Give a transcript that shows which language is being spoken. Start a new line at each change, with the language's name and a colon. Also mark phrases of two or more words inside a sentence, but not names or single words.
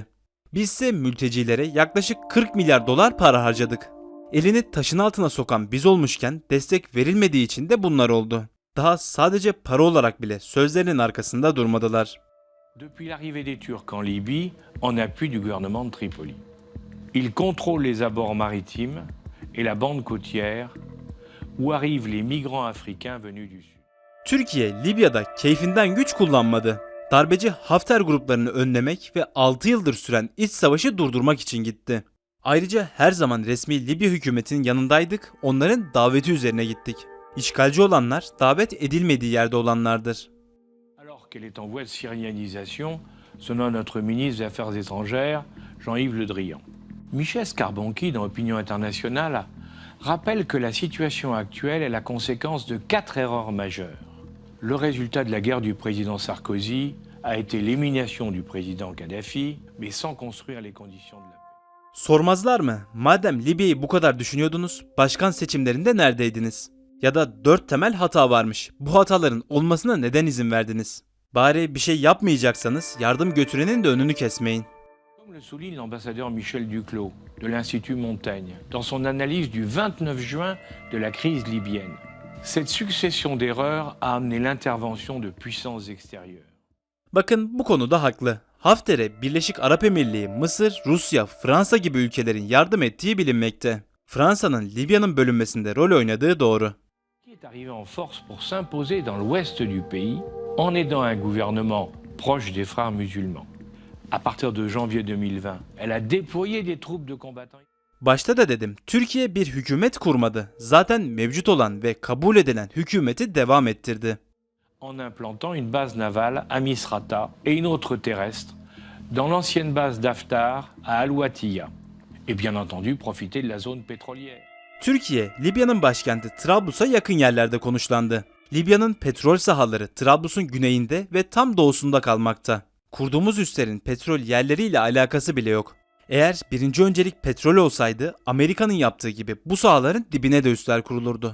Turkish: Biz ise mültecilere yaklaşık 40 milyar dolar para harcadık. Elini taşın altına sokan biz olmuşken destek verilmediği için de bunlar oldu. Daha sadece para olarak bile sözlerinin arkasında durmadılar.
French: Depuis l'arrivée des Turcs en Libye, en appui du gouvernement de Tripoli. Ils contrôlent les abords maritimes et la bande côtière où arrivent les migrants africains venus du sud.
Turkish: Türkiye, Libya'da keyfinden güç kullanmadı. Darbeci Hafter gruplarını önlemek ve 6 yıldır süren iç savaşı durdurmak için gitti. Ayrıca her zaman resmi Libya hükümetinin yanındaydık, onların daveti üzerine gittik. İşgalci olanlar davet edilmediği yerde olanlardır.
French: Alors qu'elle est en voie de syrianisation, selon notre ministre des Affaires étrangères, Jean-Yves Le Drian. Michel Scarbonchi, dans Opinion internationale, rappelle que la situation actuelle est la conséquence de 4 erreurs majeures. Le résultat de la guerre du président Sarkozy a été l'élimination du président Kadhafi, mais sans construire les conditions de la paix.
Turkish: Sormazlar mı? Madem Libya'yı bu kadar düşünüyordunuz, başkan seçimlerinde neredeydiniz? Ya da 4 temel hata varmış. Bu hataların olmasına neden izin verdiniz? Bari bir şey yapmayacaksanız yardım götürenin de önünü kesmeyin.
French: Comme le souligne l'ambassadeur Michel Duclos de l'Institut Montaigne dans son analyse du 29 juin de la crise libyenne, cette succession d'erreurs a amené l'intervention de puissances extérieures.
Turkish: Bakın bu konuda haklı. Hafter'e Birleşik Arap Emirliği, Mısır, Rusya, Fransa gibi ülkelerin yardım ettiği bilinmekte. Fransa'nın Libya'nın bölünmesinde rol oynadığı doğru.
French: Qui est arrivé en force pour s'imposer dans l'ouest du pays en aidant un gouvernement proche des frères musulmans. À partir de janvier 2020, elle a déployé des troupes de combattants.
Turkish: Başta da dedim, Türkiye bir hükümet kurmadı. Zaten mevcut olan ve kabul edilen hükümeti devam ettirdi.
French: En implantant une base navale à Misrata et une autre terrestre dans l'ancienne base d'Haftar à Al-Watiya. Et bien entendu profiter de la zone pétrolière.
Turkish: Türkiye, Libya'nın başkenti Trablus'a yakın yerlerde konuşlandı. Libya'nın petrol sahaları Trablus'un güneyinde ve tam doğusunda kalmakta. Kurduğumuz üslerin petrol yerleriyle alakası bile yok. Eğer birinci öncelik petrol olsaydı Amerika'nın yaptığı gibi bu sahaların dibine de üsler kurulurdu.